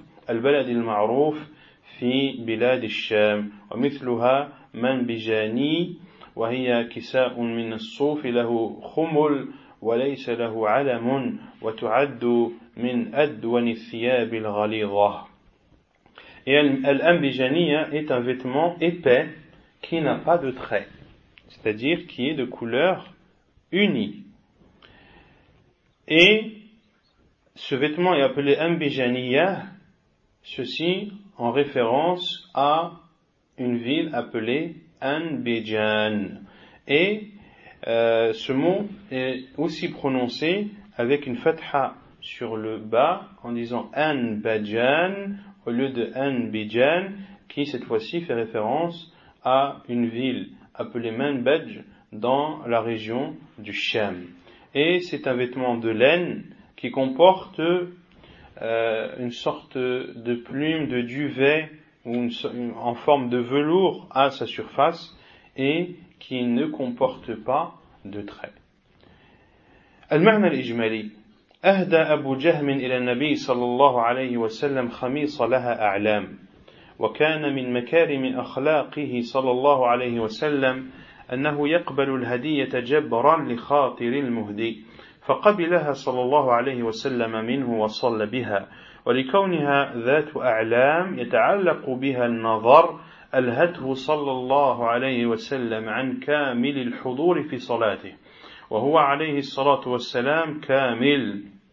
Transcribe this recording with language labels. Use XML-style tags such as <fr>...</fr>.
<ar>البلد المعروف في بلاد الشام ومثلها منبجاني وهي كساء من الصوف له خمل وليس له علم وتعد من أدون الثياب الغليظة.</ar> <fr>الأنبجانية est un vêtement épais qui n'a pas de trait, c'est-à-dire qui est de couleur unie. Et ce vêtement est appelé Anbijaniya, ceci en référence à une ville appelée Anbijan. Et ce mot est aussi prononcé avec une fatha sur le bas en disant Anbijan au lieu de Anbijan, qui cette fois-ci fait référence à une ville appelée Manbaj dans la région du Sham. Et c'est un vêtement de laine qui comporte une sorte de plume de duvet ou en forme de velours à sa surface et qui ne comporte pas de traits.</fr> <ar>المعنى الإجمالي أهدى أبو جهم إلى النبي صلى الله عليه وسلم خميصة لها أعلام وكان من مكارم أخلاقه صلى الله عليه وسلم أنه يقبل الهدية جبرا لخاطر المهدي فقبلها صلى الله عليه وسلم منه وصلى بها ولكونها ذات أعلام يتعلق بها النظر ألهته صلى الله عليه وسلم عن كامل الحضور في صلاته وهو عليه الصلاة والسلام كامل</ar>